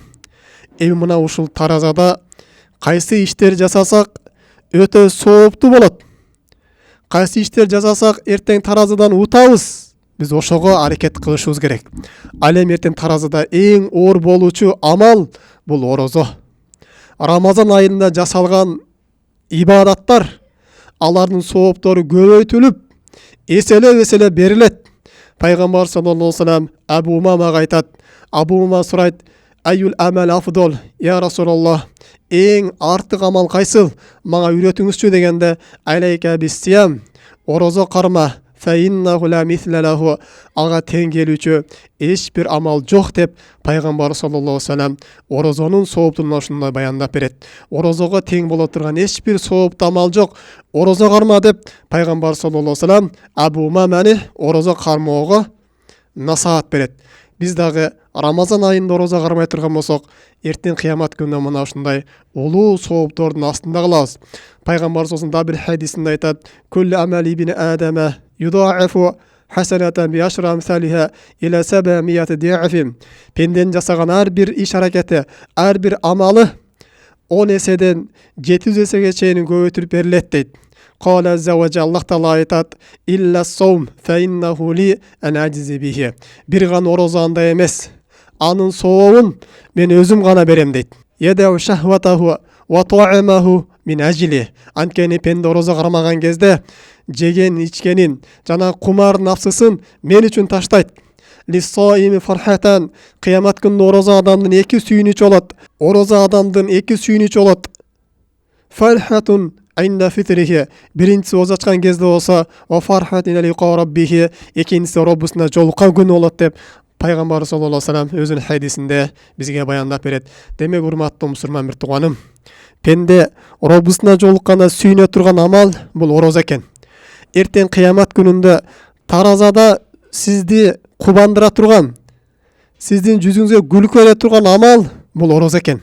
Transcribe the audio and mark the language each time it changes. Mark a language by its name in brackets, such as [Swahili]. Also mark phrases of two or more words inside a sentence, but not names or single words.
[Kyrgyz] Эми мына ушул таразада кайсы иштер жасасак өтө сооптуу болот, кайсы иштер жасасак эртең таразадан утабыз, биз ошого аракет кылышыбыз керек. Ал эми эртең таразада эң оор болуучу амал бул орозо. Рамазан айында жасалган ибадаттар, алардын сооптору көбөйтүлүп, эселеп берилет. Пайгамбар [Arabic] صلى الله عليه وسلم [Kyrgyz] Абу Умамага айтат. Абу Умама сурайт: [Arabic] "أي العمل أفضل، يا رسول الله, [Kyrgyz] эң артык амал кайсыл? Мага үйрөтүңүзчү" дегенде, [Arabic] "عليك بالصيام", [Kyrgyz] орозо карма, [Arabic] "فإنه لا مثل له", [Kyrgyz] ага тең келүүчү эч бир амал жок деп Пайгамбар [Arabic] صلى الله عليه وسلم [Kyrgyz] орозонун сооптун ушундай баяндап берет. Орозого тең боло турган эч бир сооптуу амал жок. Орозо карма деп Пайгамбар [Arabic] صلى الله عليه وسلم [Kyrgyz] Абу Умаманы орозо кармоого насаат берет. Биз дагы Рамазан айында орозо кармай турган болсок, эртең кыямат күнүндө мына ушундай улуу сооптордун астында калабыз. Пайгамбар [Arabic] صلى الله عليه وسلم [Kyrgyz] бир хадисинде айтат: [Arabic] "كل عمل ابن آدم يضاعف حسنة بعشر أمثالها إلى 700 ضعف". [Kyrgyz] Пенденин жасаган ар бир иш аракети, ар бир амалы 10 эседен 700 эсеге чейин көбөйтүлүп берилет дейт. [Arabic] قال عز وجل, [Kyrgyz] Аллах Таала айтат: [Arabic] "إلا الصوم فإنه لي وأنا أجزي به". [Kyrgyz] Бир гана орозо андай эмес, анын сообун мен өзүм гана берем дейт. [Arabic] "يدع شهوته وطعامه من أجلي". [Kyrgyz] Анткени пенде орозо кармаган кезде жеген ичкенин жана кумар нафсысын мен үчүн таштайт. [Arabic] للصائم فرحتان. [Kyrgyz] Кыямат күнүндө орозо адамдын эки сүйүнүчү болот. Орозо адамдын эки сүйүнүчү болот. [Arabic] فرحة عند فطره. [Kyrgyz] Биринчиси орозо ачкан кезде болсо, [Arabic] وفرحة إلى لقاء ربه. [Kyrgyz] Экинчиси Роббусуна жолуккан күнү болот деп Пайгамбар [Arabic] صلى الله عليه وسلم [Kyrgyz] өзүнүн хадисинде бизге баяндап берет. Демек, урматтуу мусулман бир тууганым, пенде Роббусуна жолукканда сүйүнө турган амал бул орозо экен. Эртең кыямат күнүндө таразада сизди кубандыра турган, сиздин жүзүңүзгө күлкү бере турган амал бул орозо экен.